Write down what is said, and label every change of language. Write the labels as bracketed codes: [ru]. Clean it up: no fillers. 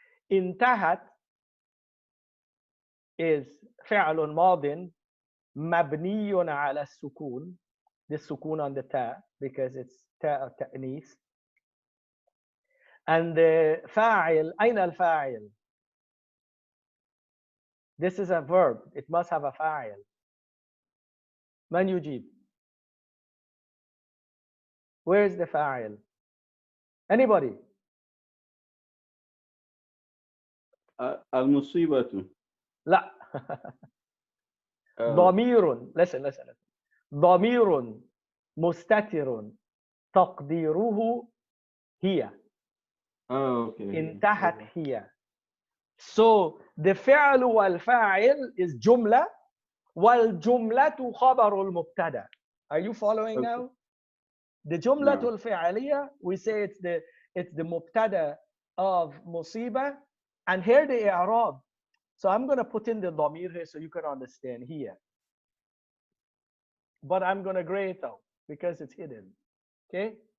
[ar] Intahat is فعل ماض مبني على السكون. [en] The sukun on the ta because it's ta ta'nis. And the fa'il, [ar] أين الفاعل? [en] This is a verb. It must have a fa'il. [ar] من يجيب? [en] Where is the fa'il? Anybody? al-musibatu. [ar] لا. ضمير. [en] Listen. [ar] ضمير مستتر تقديره هي. [en] Oh, okay. [ar] انتهت هي. So the فعل والفاعل is جملة والجملة خبر المبتدا. [en] Are you following Okay. now? The جملة No. الفعلية, we say it's the مبتدا of مصيبة, and here the إعراب. So I'm going to put in the ضمير here so you can understand here. But I'm going to gray it out because it's hidden. Okay?